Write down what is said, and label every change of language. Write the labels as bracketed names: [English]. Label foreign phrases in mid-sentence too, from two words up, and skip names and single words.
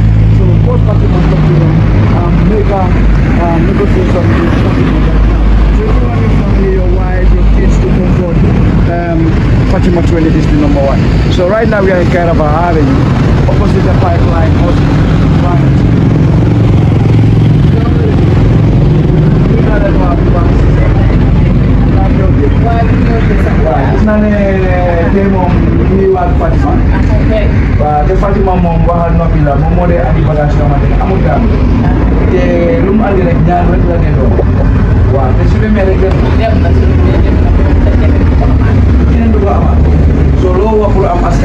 [English] So both parties must talk to them, make a negotiation with the shopping right now. So if you want your family, your wife, your kids to comfort, Fatima 20 is the number one. So right now we are in Kairaba Avenue, opposite the pipeline hospital. [Wolof] Fatima moom waxal noppi la moom moo dee andi bagage yoo xamante ne amul dara te lu mu andi rek ñaar rek la dee doon waaw te su demee rek dem na keneen du ko amaat so loo wax pour am askan